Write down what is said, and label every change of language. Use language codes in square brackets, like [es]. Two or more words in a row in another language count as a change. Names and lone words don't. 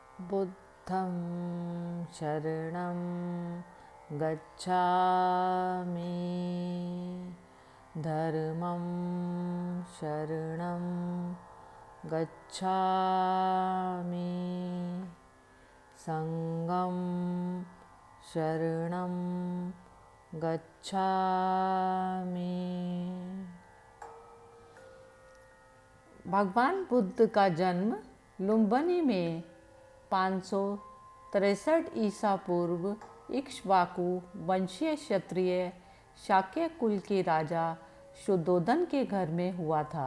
[pi] बुद्धं शरणं गच्छामि, धर्मं शरणं गच्छामि, संघं शरणं गच्छामि। [hi] भगवान बुद्ध का जन्म लुम्बिनी में 563 ईसा पूर्व इक्ष्वाकु वंशीय क्षत्रिय शाक्य कुल के राजा शुद्धोधन के घर में हुआ था।